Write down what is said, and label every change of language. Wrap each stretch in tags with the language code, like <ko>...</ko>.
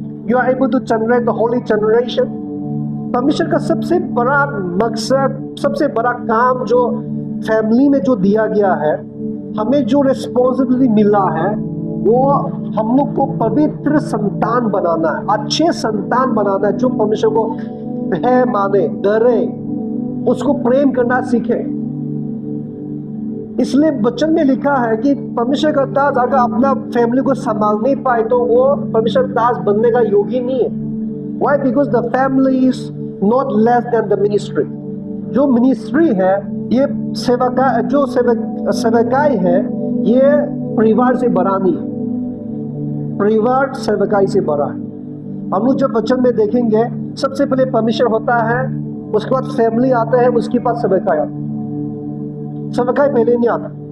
<en>You are able to generate the holy generation.</en> <hi>परमेश्वर का सबसे बड़ा मकसद, सबसे बड़ा काम जो फैमिली में जो दिया गया है, हमें जो रिस्पॉन्सिबिलिटी मिला है, वो हम लोग को पवित्र संतान बनाना है, अच्छे संतान बनाना है, जो परमेश्वर को भय माने, डरे, उसको प्रेम करना सीखे। इसलिए वचन में लिखा है कि परमेश्वर का दास अगर अपना फैमिली को संभाल नहीं पाए तो वो परमेश्वर दास बनने का योग्य नहीं है।</hi> <en>Why? Because the family is not less than the ministry।</en> <hi>जो मिनिस्ट्री है, ये सेवका, जो सेवकाई है, ये परिवार से बड़ा नहीं है। परिवार सेवकाई से बड़ा है। हम लोग जब वचन में देखेंगे, सबसे पहले परमेश्वर होता है, उसके बाद फैमिली आता है, उसके बाद सेवकाई आता है। सेवकाई पहले नहीं आता।</hi>